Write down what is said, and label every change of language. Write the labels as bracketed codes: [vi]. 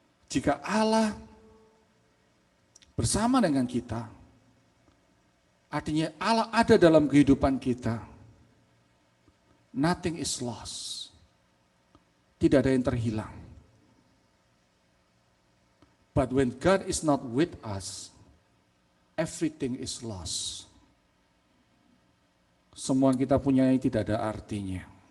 [id] Jika Allah bersama dengan kita, artinya Allah ada dalam kehidupan kita. [en] Nothing is lost. [id] Tidak ada yang terhilang. [en] But when God is not with us, everything is lost. [id] Semua yang kita punyai tidak ada artinya.